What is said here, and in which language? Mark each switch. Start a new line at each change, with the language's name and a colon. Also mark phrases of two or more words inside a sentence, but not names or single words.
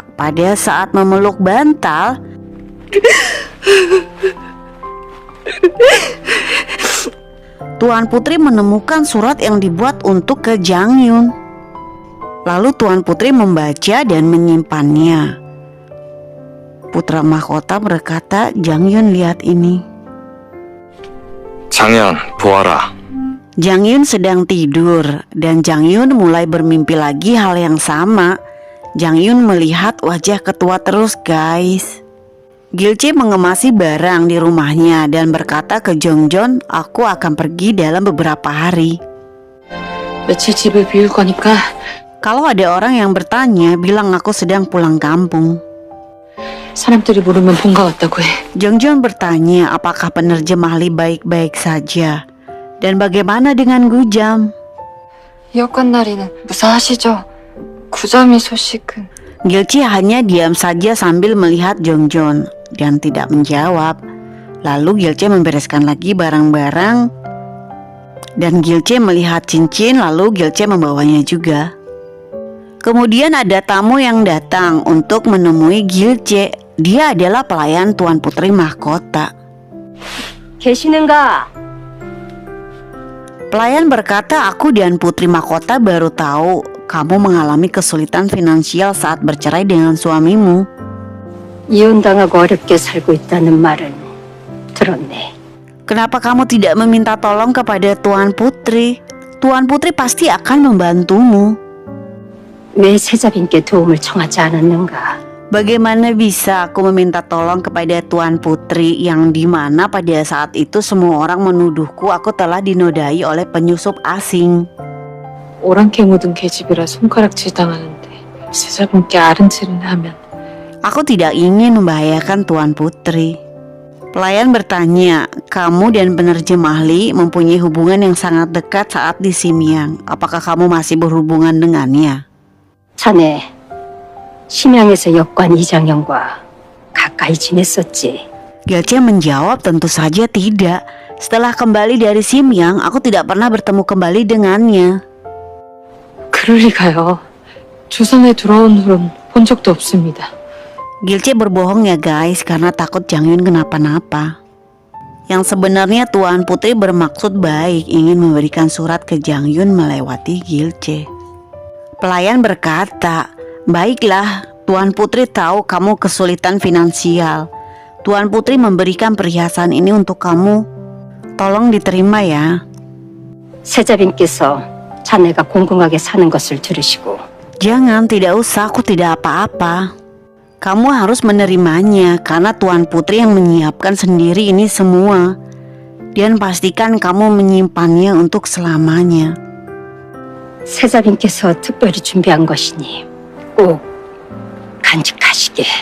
Indonesian: Pada saat memeluk bantal, Tuan Putri menemukan surat yang dibuat untuk ke Jang Yun. Lalu Tuan Putri membaca dan menyimpannya. Putra mahkota berkata, Jang Yun lihat ini.
Korean: 장현, 보아라.
Indonesian: Jang Yun sedang tidur dan Jang Yun mulai bermimpi lagi hal yang sama. Jang Yun melihat wajah ketua terus guys. Gilce mengemasi barang di rumahnya dan berkata ke Jongjon, aku akan pergi dalam beberapa hari.
Korean: 며칠 집을 비울 거니까
Indonesian: Kalau ada orang yang bertanya, bilang aku sedang pulang kampung.
Korean: 사람들이 물으면 본 것 같다고 해.
Indonesian: Jongjon bertanya apakah penerjemah Li baik-baik saja. Dan bagaimana dengan Gujam?
Korean: 여권 날이는 무사하시죠? 구점이 소식은.
Indonesian: Gilce hanya diam saja sambil melihat Jongjon dan tidak menjawab. Lalu Gilce membereskan lagi barang-barang dan Gilce melihat cincin, lalu Gilce membawanya juga. Kemudian ada tamu yang datang untuk menemui Gilce. Dia adalah pelayan Tuan Putri mahkota.
Korean: 계시는가?
Indonesian: Pelayan berkata, aku dan Putri mahkota baru tahu kamu mengalami kesulitan finansial saat bercerai dengan suamimu.
Korean: 이혼당하고 어렵게 살고 있다는 말은 들었네.
Indonesian: Kenapa kamu tidak meminta tolong kepada Tuan Putri? Tuan Putri pasti akan membantumu.
Korean: 왜 세자빈께 도움을 청하지 않았는가?
Indonesian: Bagaimana bisa aku meminta tolong kepada Tuan Putri yang dimana pada saat itu semua orang menuduhku aku telah dinodai oleh penyusup asing.
Korean: 오랑캐 묻은 계집이라 손가락질 당하는데 세자분께 아른질을 하면.
Indonesian: Aku tidak ingin membahayakan Tuan Putri. Pelayan bertanya, kamu dan penerjemah Li mempunyai hubungan yang sangat dekat saat di Simyang. Apakah kamu masih berhubungan dengannya?
Korean: 자네 심양에서 역관 이장현과 가까이 지냈었지.
Indonesian: Gilce menjawab tentu saja tidak. Setelah kembali dari Simyang, aku tidak pernah bertemu kembali dengannya.
Korean: 그럴 리가요. 조선에 돌아온 후론 본 적도 없습니다.
Indonesian: Gilce berbohong ya guys karena takut Jang Yun kenapa-napa. Yang sebenarnya Tuan Putri bermaksud baik, ingin memberikan surat ke Jang Yun melewati Gilce. Pelayan berkata, baiklah, Tuan Putri tahu kamu kesulitan finansial. Tuan Putri memberikan perhiasan ini untuk kamu. Tolong diterima ya.
Korean: 세자빈께서 자네가 공공하게 사는 것을 들으시고
Indonesian: Jangan, tidak usah, aku tidak apa-apa. Kamu harus menerimanya karena Tuan Putri yang menyiapkan sendiri ini semua. Dan pastikan kamu menyimpannya untuk selamanya.
Korean: 세자빈께서 특별히 준비한 것이니 꼭 간직하시게.